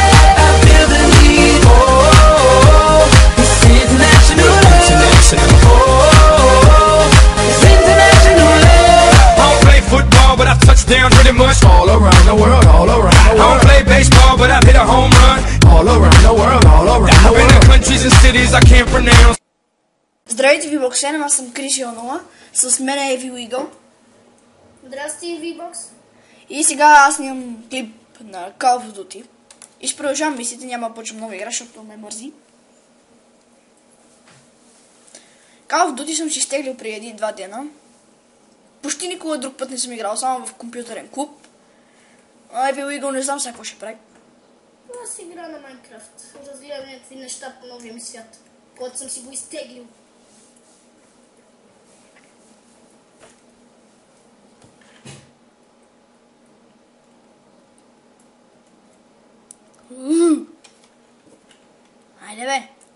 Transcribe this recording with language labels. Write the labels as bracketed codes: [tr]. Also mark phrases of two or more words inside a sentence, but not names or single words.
[en] I feel the need. Oh, it's international. International. It's international. I don't play football, but I've touched down pretty much all around the world, all around the world. I don't play baseball, but I've hit a home run all around the world, all around the world. I've been to countries and cities I can't pronounce. [bg] Здравейте, V-Box, аз съм Крис Ионова, с мен е Evil Eagle. Здрасти, V-Box. И сега аз снимам клип на Call of Duty. И ще продължавам мисията, няма да почвам нова игра, защото ме мързи. Call of Duty съм си изтеглил преди 1-2 дена. Почти никога друг път не съм играл, само в компютърен клуб. Evil Eagle не знам сега какво ще прави. Аз игра на Майнкрафт. Разгледам някакви неща по новия ми свят, който съм си го изтеглил. Айде бе!